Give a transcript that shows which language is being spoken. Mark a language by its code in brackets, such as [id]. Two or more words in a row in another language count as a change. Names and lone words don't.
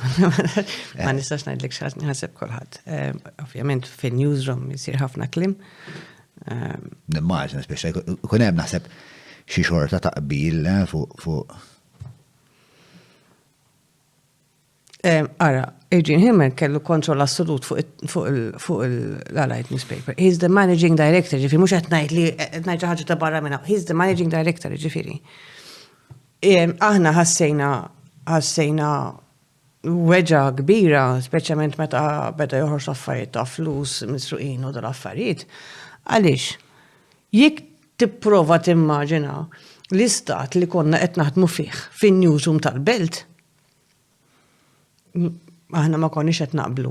[mt] Ma nistax ngħidlek x'naħseb kulħadd. Ovvjament fin-newsroom jsir ħafna kliem. Nimmaġina speċa ikun hemm naħseb xi xorta taqbil fuq. Ara, Adrian Hillman kellu kontroll assolut fuq l-Allied Newspaper. [en] He's the managing director, [mt] ġifieri mhux qed ngħid li ngħid xi ħaġa ta' barra minn hawn. [en] He's the managing director, [mt] ġifieri. Aħna ħassejna weġa kbira, speċjalment meta beda joħorġ affarijiet ta' flus misruqin u dal-affarijiet. Għaliex, jekk tipprova timmaġina l-istat li konna qed naħdmu fih fin-newsroom tal-Belt, aħna ma konniex qed naqblu.